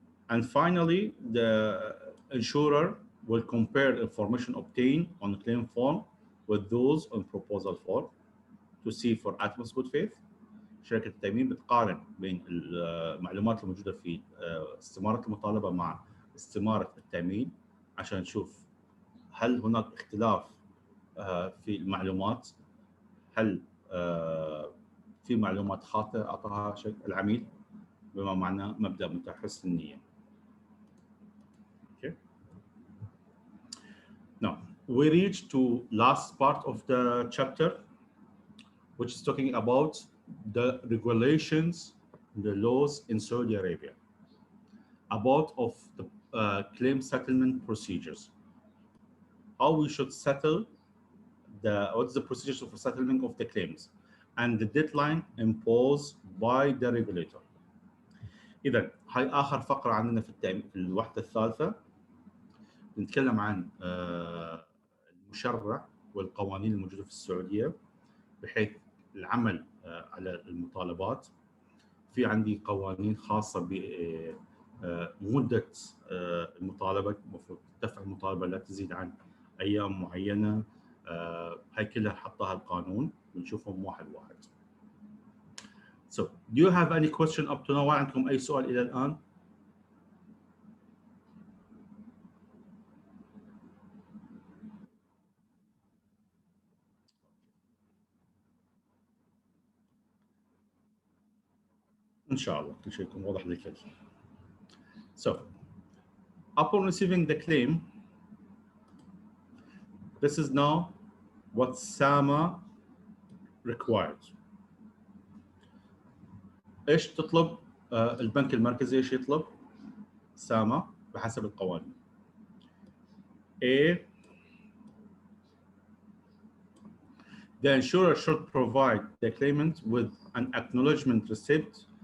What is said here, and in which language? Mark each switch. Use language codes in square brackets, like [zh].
[en] And finally, the insurer will compare information obtained on the claim form with those on proposal form to see for utmost good faith. [ar] شركة التأمين بتقارن بين المعلومات الموجودة في استمارة المطالبة مع استمارة التأمين عشان نشوف هل هناك اختلاف في المعلومات، هل في معلومات خاطئة أعطاها العميل، بما معناه مبدأ متى حسن النية. [en] Okay. Now we reach to last part of the chapter, which is talking about the regulations, the laws in Saudi Arabia, about of the claim settlement procedures, how we should settle what's the procedures for settlement of the claims, and the deadline imposed by the regulator. [ar] إذا هاي آخر فقرة عندنا في الوحدة الثالثة، نتكلم عن المشرع والقوانين الموجودة في السعودية بحيث العمل على المطالبات. في عندي قوانين خاصة بمدة المطالبة، المفروض دفع المطالبة لا تزيد عن أيام معينة. هاي كلها حطها القانون، بنشوفهم واحد واحد. [en] So, do you have any question up to now? [ar] عندكم أي سؤال إلى الآن؟ إن شاء الله كل شيء يكون واضح للكل. [en] So, upon receiving the claim, this is now what SAMA required. [ar] ايش تطلب البنك المركزي؟ ايش يطلب ساما بحسب القوانين؟ [en] A, the insurer should provide the claimant with an acknowledgement receipt